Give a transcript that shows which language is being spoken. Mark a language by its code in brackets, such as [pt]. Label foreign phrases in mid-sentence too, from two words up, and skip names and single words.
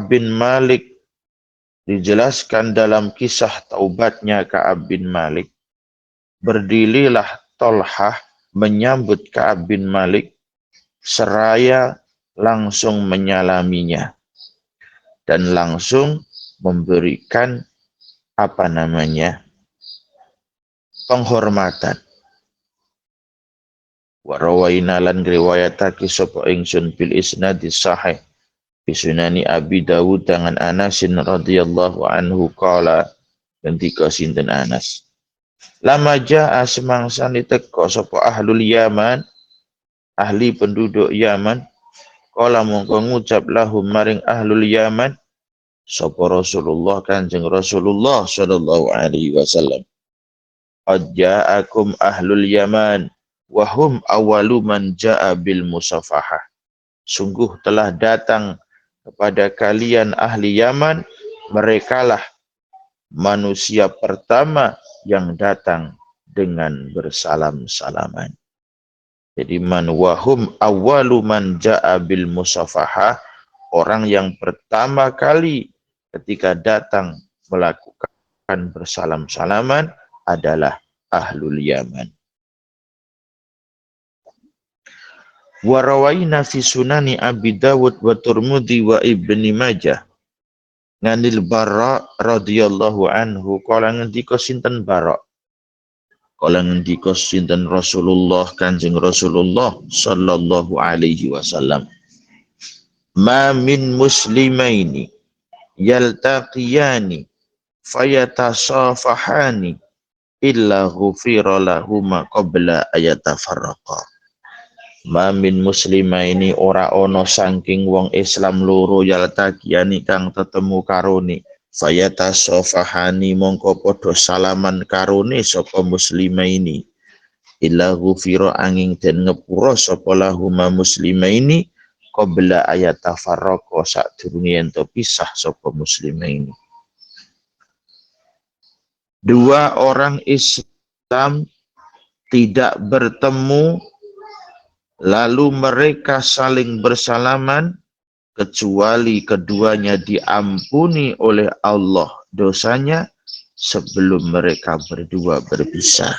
[id] bin Malik dijelaskan dalam kisah taubatnya Ka'ab bin Malik, berdirilah Talhah menyambut Ka'ab bin Malik seraya langsung menyalaminya dan langsung memberikan penghormatan. [ar] وروينا [jv] lan riwayatake sapa ingsun [ar] بالإسناد الصحيح في سنن أبي داود dengan أنس رضي الله عنه [jv] qala ngendika sinten Anas [ar] لما جاء [jv] semangsane teka sapa [ar] أهل اليمن [id] ahli penduduk [ar] Yaman qala [jv] mongko ngucap [ar] lahum maring أهل اليمن [jv] sapa Rasulullah Kanjeng Rasulullah [ar] صلى الله عليه وسلم قد جاءكم أهل اليمن وهم أول من جاء بالمصافحة [id] sungguh telah datang kepada kalian ahli Yaman merekalah manusia pertama yang datang dengan bersalam-salaman. Jadi [ar] من وهم أول من جاء بالمصافحة [id] orang yang pertama kali ketika datang melakukan bersalam-salaman adalah [ar] أهل اليمن. وروينا في سنن أبي داود والترمذي و ابن ماجه عن البراء رضي الله عنه [jv] kala ngendika sinten Bara kala ngendika sinten Rasulullah Kanjeng Rasulullah [ar] صلى الله عليه وسلم ما من مسلمين يلتقيان فيتصافحان إلا غفر لهما قبل أن يتفرقا. ما من مسلمين [jv] ora ono saking wong Islam loro yaltaqiyani kang tetemu karone fayatasafahani mongko padha salaman karone sapa muslimaini [ar] إلا غفر [jv] angin den ngepura sapa [ar] لهما مسلمين قبل أن يتفرقا [jv] sadurunge ento pisah sapa muslimaini. [id] Dua orang Islam tidak bertemu lalu mereka saling bersalaman kecuali keduanya diampuni oleh Allah dosanya sebelum mereka berdua berpisah.